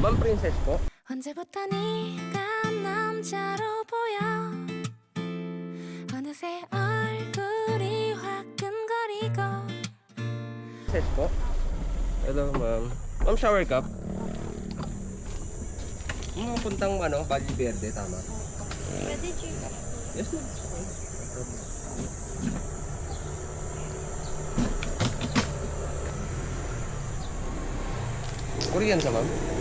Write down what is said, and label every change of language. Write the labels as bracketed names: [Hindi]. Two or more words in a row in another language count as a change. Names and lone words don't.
[English] princess po? [Korean] 언제부터 네가 남자로 보여 어느새 얼굴이 화끈거리고 [English] Princess po? Hello, ma'am. Ma'am, shower cup? [Filipino] Puntang Valle Verde, tama? Pwede, Chief. [English] Yes, ma'am. Korean ka, ma'am?